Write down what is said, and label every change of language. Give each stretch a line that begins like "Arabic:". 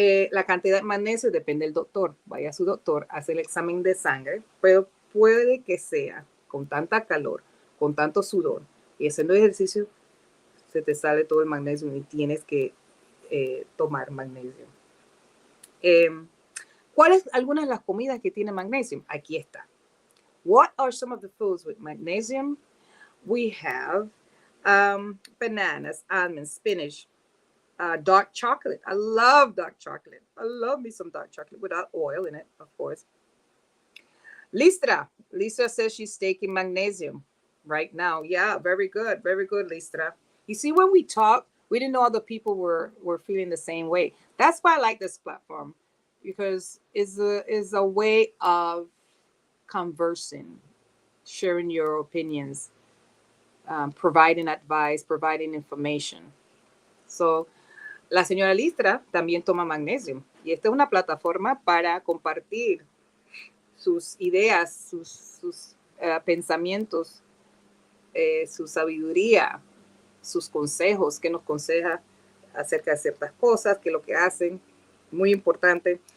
Spanish: La cantidad de magnesio depende del doctor. Vaya a su doctor, hace el examen de sangre, pero puede que sea con tanta calor, con tanto sudor y haciendo ejercicio, se te sale todo el magnesio y tienes que tomar magnesio. ¿Cuáles algunas de las comidas que tienen magnesio? Aquí está.
English: What are some of the foods with magnesium? We have bananas, almonds, spinach, dark chocolate. I love dark chocolate. I love me some dark chocolate without oil in it, of course. Listra. Listra says she's taking magnesium right now. Yeah, very good. Very good, Listra. You see, when we talk, we didn't know other people were feeling the same way. That's why I like this platform, because it's a way of conversing, sharing your opinions, providing advice, providing information.
Spanish: So, la señora Listra también toma magnesio y esta es una plataforma para compartir sus ideas, sus pensamientos, su sabiduría, sus consejos, que nos aconseja acerca de ciertas cosas, que lo que hacen, muy importante.